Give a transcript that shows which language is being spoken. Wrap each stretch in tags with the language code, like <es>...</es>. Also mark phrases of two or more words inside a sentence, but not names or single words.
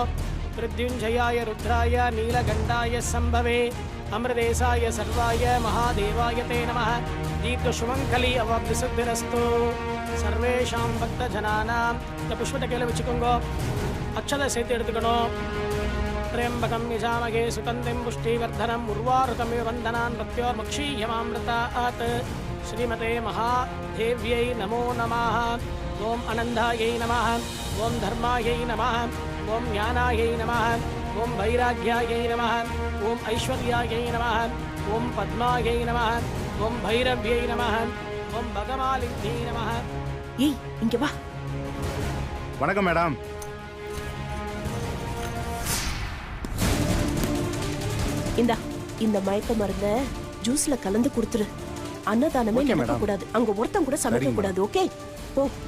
<sa>मृत्युञ्जयाय रुद्राय नीलकण्ठाय शम्भवे अमृतेशाय शर्वाय महादेवाय ते नमः. दीर्घ सुमङ्गली अवाप्ति सिद्धिरस्तु. सर्वेषाम् भक्त जनानाम्.</sa> <ta>இந்த புஷ்பத்தை கையில் வச்சுக்கோங்கோ. அக்ஷதை சேர்த்து எடுத்துக்கணும்.</ta> <sa>त्र्यंबकं यजामहे सुगन्धिं पुष्टिवर्धनम् उर्वारुकमिव वन्दनान् मृत्योर्मुक्षीयमामृतात्. श्रीमते महादेव्यै नमो नमः. ओम अनन्दायै नमः. ओम धर्मायै नमः. ओम ज्ञानायै नमः. ओम वैराग्यायै नमः. ओम ऐश्वर्यायै नमः. ओम पद्मायै नमः. ओम भैरव्यै नमः. ओम भगमालिन्यै नमः.</sa> <ta>ஏய் இங்க வா. வணக்கம் மேடம். இந்த மயக்க மருந்த ஜூஸ்ல கலந்து கொடுத்துரு. அன்னதானமே நடக்க கூடாது. அங்க ஒருத்தன் கூட சமைக்க கூடாது. ஓகே போ.</ta>